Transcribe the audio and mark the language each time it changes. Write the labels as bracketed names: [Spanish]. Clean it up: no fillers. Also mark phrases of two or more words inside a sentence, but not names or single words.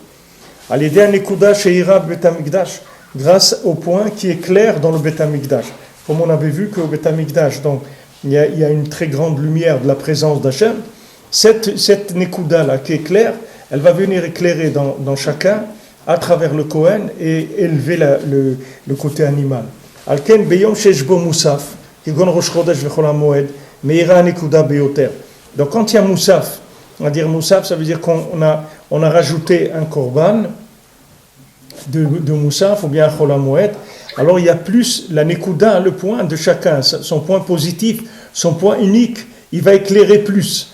[French] Allez, dernier [Hebrew] נקודה שאירה [French] Beth Amikdash, grâce au point qui est clair dans le Beth Amikdash. Comme on avait vu qu'au Beth Amikdash, donc il y a une très grande lumière de la présence d'Hachem. Cette Nekuda là qui est claire, elle va venir éclairer dans chacun à travers le Kohen et élever le côté animal. [Hebrew] על כן ביום שיש בו מוסף כגון ראש חודש וחול המועד מאירה נקודה ביותר. [French] Donc quand il y a musaf, on va dire musaf, ça veut dire qu'on a rajouté un korban de musaf ou bien un [Hebrew] חול המועד. [French] Alors il y a plus la nekuda, le point de chacun, son point positif, son point unique, il va éclairer plus.